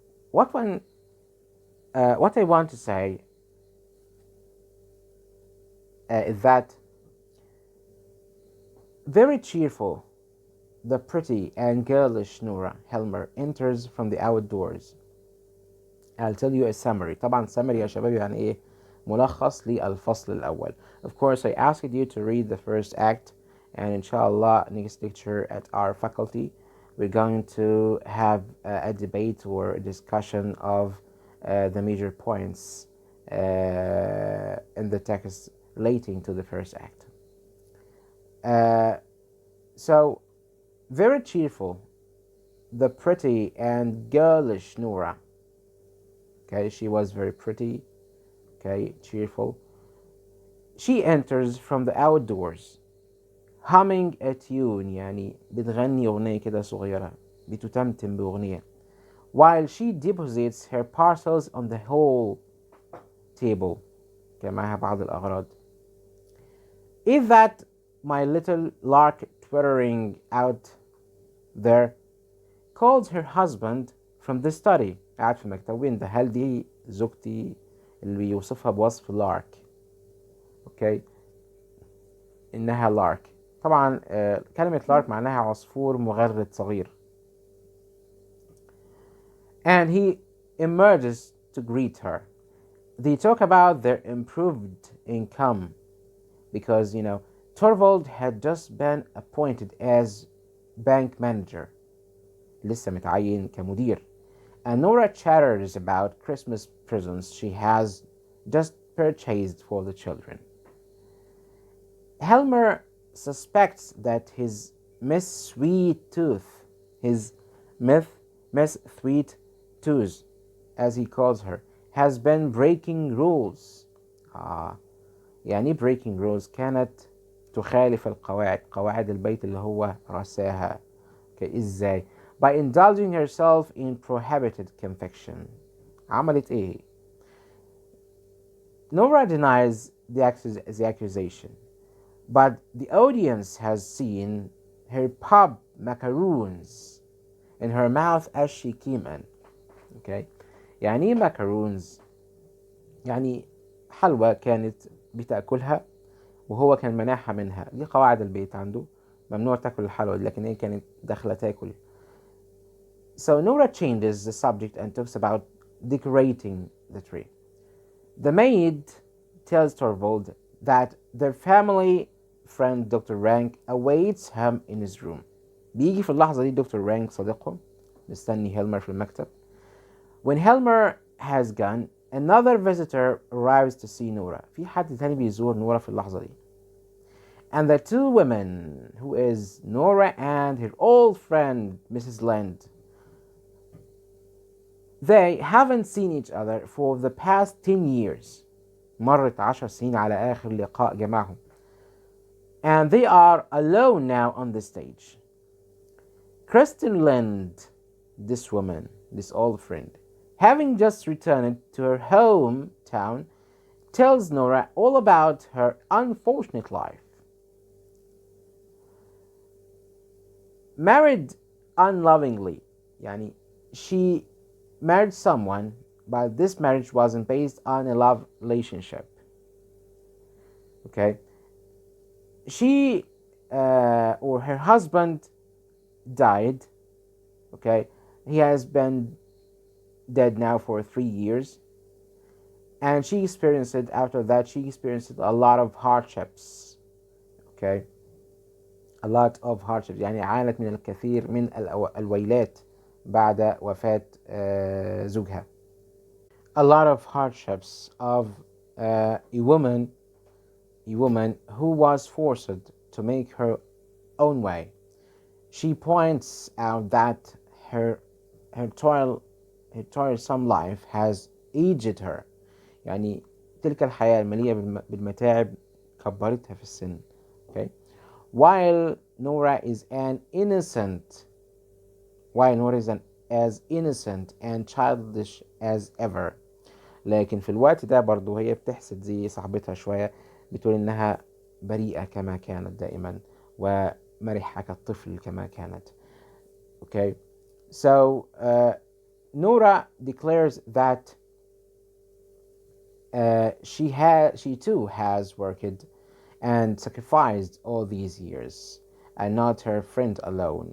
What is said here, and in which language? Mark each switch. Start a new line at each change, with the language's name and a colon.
English: What I want to say is that very cheerful, the pretty and girlish Nora Helmer enters from the outdoors. I'll tell you a summary.
Arabic: طبعا summary يا شباب يعني ايه ملخص للفصل الأول.
English: Of course, I asked you to read the first act, and inshallah next lecture at our faculty we're going to have a debate or a discussion of the major points in the text relating to the first act. So, very cheerful, the pretty and girlish Nora. Okay, she was very pretty, okay, cheerful. She enters from the outdoors, humming a tune,
Arabic: يعني بتغني أغنية كده صغيرة، بتتمتم بأغنية,
English: while she deposits her parcels on the whole table.
Arabic: كان معها بعض الأغراض.
English: Is that my little lark twittering out there? Calls her husband from the study.
Arabic: قاعد في المكتب. وين ده؟ هل دي زوجتي اللي بيوصفها بوصف lark؟ اوكي، إنها lark. طبعا كلمة lark معناها عصفور مغرد صغير.
English: And he emerges to greet her. They talk about their improved income because, you know, Torvald had just been appointed as bank manager.
Arabic: لسه متعين كمدير.
English: And Nora chatters about Christmas presents she has just purchased for the children. Helmer suspects that his Miss Sweet Tooth, Miss Sweet Tooth, as he calls her, has been breaking rules.
Arabic: يعني
English: breaking rules
Arabic: كانت تخالف القواعد، قواعد البيت اللي هو رساها. إزاي؟
English: by indulging herself in prohibited confection.
Arabic: عملت إيه؟
English: Nora denies the accusation, but the audience has seen her pop macaroons in her mouth as she came in. Okay.
Arabic: يعني ايه macaroons؟ يعني حلوى كانت بتاكلها وهو كان منعها منها. دي قواعد البيت عنده، ممنوع تاكل الحلوى دي، لكن هي كانت داخله تاكل.
English: So Nora changes the subject and talks about decorating the tree. The maid tells Torvald that their family friend Dr. Rank awaits him in his room.
Arabic: بيجي في اللحظة دي دكتور رانك صديقهم مستني هيلمر في المكتب.
English: When Helmer has gone, another visitor arrives to see Nora.
Arabic: في حد تاني بيزور نورا في اللحظة دي.
English: And the two women, who is Nora and her old friend Mrs. Lind, they haven't seen each other for the past 10 years.
Arabic: مرت 10 سنين على آخر لقاء جمعهم.
English: And they are alone now on the stage. Kristen Lind, this woman, this old friend, having just returned to her hometown, tells Nora all about her unfortunate life. Married unlovingly,
Arabic: يعني
English: she married someone, but this marriage wasn't based on a love relationship. Okay, she or her husband died. Okay, he has been dead now for 3 years, and she experienced it. After that, she experienced a lot of hardships. Okay, a lot of hardships.
Arabic: يعني عانت من الكثير من الويلات بعد وفاة زوجها.
English: A lot of hardships of a woman who was forced to make her own way. She points out that her toilsome life has aged her.
Arabic: يعني تلك الحياة المليئة بالمتاعب كبرتها في السن.
English: Okay? While Nora is as innocent and childish as ever.
Arabic: لكن في الوقت ده برضو هي بتحسد زي صاحبتها شوية، بتقول إنها بريئة كما كانت دائما ومرحة كالطفل كما كانت.
English: Okay, so Nora declares that she too has worked and sacrificed all these years, and not her friend alone.